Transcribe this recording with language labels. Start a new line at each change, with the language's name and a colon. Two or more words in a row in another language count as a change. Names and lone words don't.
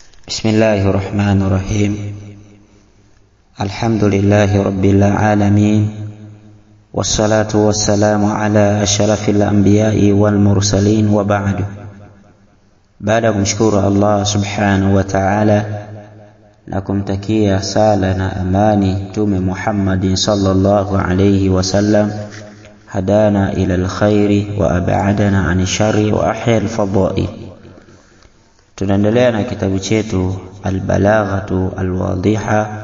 Arabic: بسم الله الرحمن الرحيم. الحمد لله رب العالمين، والصلاة والسلام على أشرف الأنبياء والمرسلين، وبعد. بعد
Swahili: kumshukuru Allah
Arabic: سبحانه وتعالى
Swahili: na kumtakia sala na amani Mtume Muhammad
Arabic: صلى الله عليه وسلم هدانا إلى الخير وأبعدنا عن شر وأحيا الفضائل.
Swahili: Tunaendelea na kitabu chetu Albalaghatu Alwadhiha.